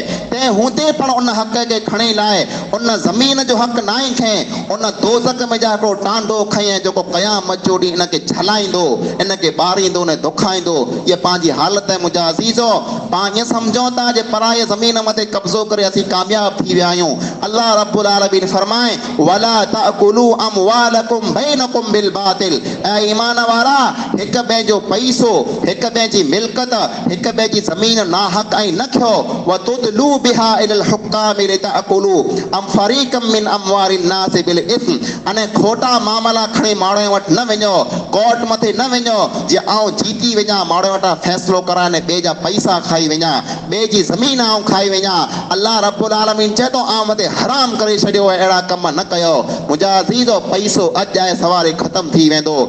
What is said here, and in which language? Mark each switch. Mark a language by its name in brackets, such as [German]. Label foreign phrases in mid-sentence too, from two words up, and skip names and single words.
[Sindhi] तंहिं हूंदे पण उन हक़ खे खणी लाइ उन ज़मीन जो हक़ न आहे खैं, उन दोज़ख में जा हिकिड़ो टांडो खईं जेको क़यामत जो ॾींहुं इनखे झलाईंदो, इनखे ॿारींदो न दुखाईंदो। इहा पंहिंजी हालत आहे मुंहिंजा अज़ीज़ो। पाण ईअं सम्झूं था जे पराए ज़मीन मथे कब्ज़ो करे असीं कामयाब थी विया आहियूं। [Arabic] الله رب العالمين فرمائي ولا تأكلوا أموالكم بينكم بالباطل. [Sindhi] ऐं ईमान वारा, हिक ॿिए जो पैसो, हिक ॿिए जी मिल्कत, हिक ॿिए जी ज़मीन नाहक ऐं न खयो। [Arabic] وتدلوا بها إلى الحكام لتأكلوا ام فريقا من أموال الناس بالإثم. [Sindhi] अने खोटा मामला खणी माण्हू वटि न वञो, कोर्ट मथे न वञो जे आउं जीती वञा, माण्हू वटां फ़ैसिलो कराए ॿिए जा पैसा खाई वञा, ॿिए जी ज़मीन आउं खाई वञा। अल्लाह रब्बुल आलमीन चए थो आउं मथे हराम करे छॾियो आहे, अहिड़ा कम न कयो। मुंहिंजा अज़ीज़ो, पैसो अॼु आहे सवारे ख़तम थी वेंदो।